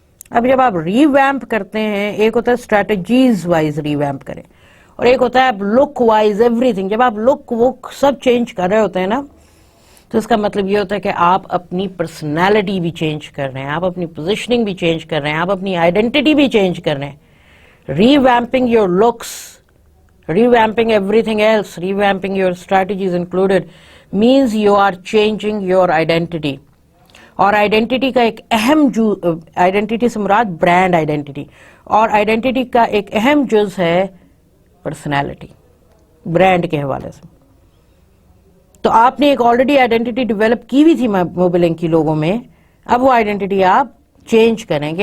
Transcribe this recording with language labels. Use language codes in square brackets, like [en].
[ur] اب جب آپ ری ویمپ کرتے ہیں، ایک ہوتا ہے اسٹریٹجیز وائز ری ویمپ کریں، اور ایک ہوتا ہے آپ لک وائز ایوری تھنگ. جب آپ لک وہ سب چینج کر رہے ہوتے ہیں نا، تو اس کا مطلب یہ ہوتا ہے کہ آپ اپنی پرسنالٹی بھی چینج کر رہے ہیں، آپ اپنی پوزیشننگ بھی چینج کر رہے ہیں، آپ اپنی آئیڈینٹی بھی چینج کر رہے ہیں. [en] Revamping your looks, revamping everything else, revamping your strategies included, means you are changing your identity. [ur] اور آئیڈینٹی کا ایک اہم آئیڈینٹی سے مراد برانڈ آئیڈینٹی، اور آئیڈینٹی کا ایک اہم جز ہے پرسنالٹی، برانڈ کے حوالے سے. تو آپ نے ایک آلریڈی آئیڈینٹی ڈیولپ کی ہوئی تھی موبل لنک کی لوگوں میں، اب وہ آئیڈینٹی آپ چینج کریں گے.